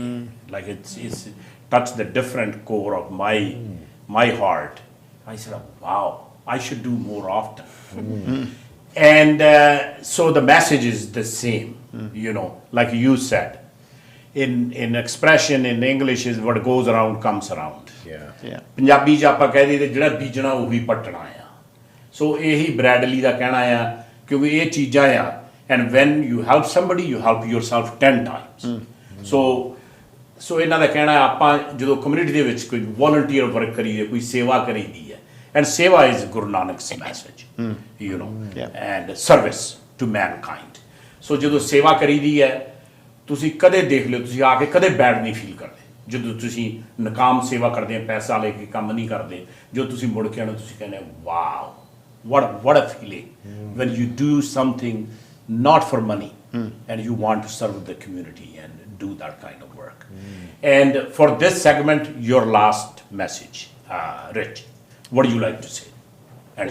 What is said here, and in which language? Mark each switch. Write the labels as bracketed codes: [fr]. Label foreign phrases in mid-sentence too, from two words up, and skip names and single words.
[en] Like it's touched the different core of my heart. I said, wow, I should do more often. And so the message is the same, you know, like you said. In expression in English is what goes around comes around. Yeah. [pa] ਪੰਜਾਬੀ 'ਚ ਆਪਾਂ ਕਹਿ ਦਈਏ ਜਿਹੜਾ ਬੀਜਣਾ ਉਹੀ ਪੱਟਣਾ ਆ। ਸੋ ਇਹੀ ਬ੍ਰੈਡਲੀ ਦਾ ਕਹਿਣਾ ਆ, ਕਿਉਂਕਿ ਇਹ ਚੀਜ਼ਾਂ ਆ, [en] and when you help somebody you help yourself 10 times. [pa] ਸੋ ਇਹਨਾਂ ਦਾ ਕਹਿਣਾ ਆਪਾਂ ਜਦੋਂ ਕਮਿਊਨਿਟੀ ਦੇ ਵਿੱਚ ਕੋਈ [en] volunteer work [pa] ਕਰੀਏ, ਕੋਈ ਸੇਵਾ ਕਰੀਦੀ ਹੈ, [en] and seva is Guru Nanak's message, you know, and service to mankind. [pa] ਸੋ ਜਦੋਂ ਸੇਵਾ ਕਰੀਦੀ ਹੈ, ਤੁਸੀਂ ਕਦੇ ਦੇਖ ਲਿਓ, ਤੁਸੀਂ ਆ ਕੇ ਕਦੇ ਬੈਡ ਨਹੀਂ ਫੀਲ ਕਰਦੇ ਜਦੋਂ ਤੁਸੀਂ ਨਕਾਮ ਸੇਵਾ ਕਰਦੇ ਆ, ਪੈਸਾ ਲੈ ਕੇ ਕੰਮ ਨਹੀਂ ਕਰਦੇ, ਜੋ ਤੁਸੀਂ ਮੁੜ ਕੇ ਆਉਣਾ ਤੁਸੀਂ ਕਹਿੰਦੇ ਵਾਓ, [en] what a feeling when you do something not for money and you want to serve the community and do that kind of work. And for this segment, your last message, Rich, what do you like to say and